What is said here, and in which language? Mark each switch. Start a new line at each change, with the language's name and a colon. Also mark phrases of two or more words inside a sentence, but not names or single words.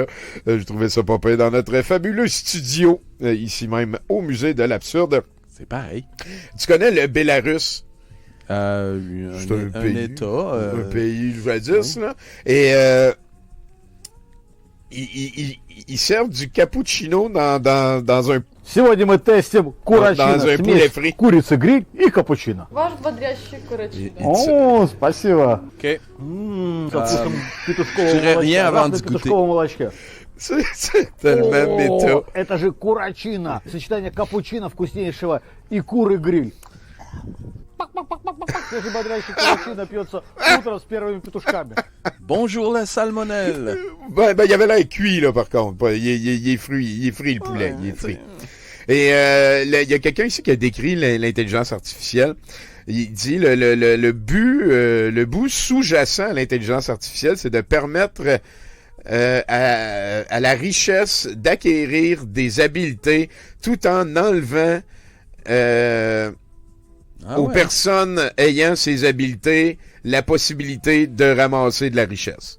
French: Je trouvais ça pas pire dans notre fabuleux studio, ici même, au Musée de l'Absurde. C'est pareil. Tu connais le Bélarus? C'est un État. Un pays jadis, là. Et ils servent du cappuccino dans un...
Russian: Сегодня мы тестим курочину, смесь курицы гриль и капучино. Ваш бодрящий курочина. О, спасибо. OK. Со вкусом петушкового молочка. Петушкового молочка.
French: C'est tellement méta.
Russian: Это же курочина. Сочетание капучино вкуснейшего и куры гриль. Свежий бодрящий курочина пьется утром с первыми петушками.
French: Bonjour la salmonelle. Ben, il y avait l'air cuit, là, par contre. Il est frit le poulet. Il est frit. Et il y a quelqu'un ici qui a décrit l'intelligence artificielle. Il dit le but sous-jacent à l'intelligence artificielle, c'est de permettre à la richesse d'acquérir des habiletés tout en enlevant aux personnes ayant ces habiletés la possibilité de ramasser de la richesse.